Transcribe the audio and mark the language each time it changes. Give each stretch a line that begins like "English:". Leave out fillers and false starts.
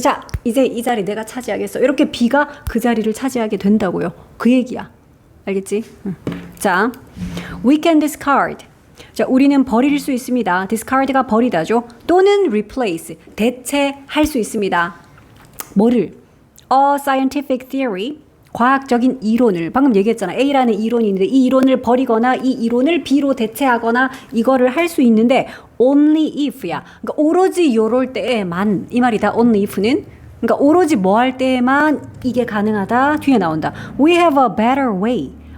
Korean: 자, 이제 이 자리 내가 차지하겠어. 이렇게 B가 그 자리를 차지하게 된다고요. 그 얘기야. 알겠지? 자,
English: we can discard.
Korean: 자, 우리는 버릴 수 있습니다. discard가 버리다죠. 또는 replace, 대체할 수 있습니다. 뭐를?
English: A scientific theory,
Korean: 과학적인 이론을. 방금 얘기했잖아. A라는 이론이 있는데 이 이론을 버리거나 이 이론을 B로 대체하거나 이거를 할 수 있는데 only if야. 그러니까 오로지 요럴 때에만 이 말이다. only if는. 그러니까 오로지 뭐 할 때에만 이게 가능하다.
English: 뒤에 나온다. We have a better way.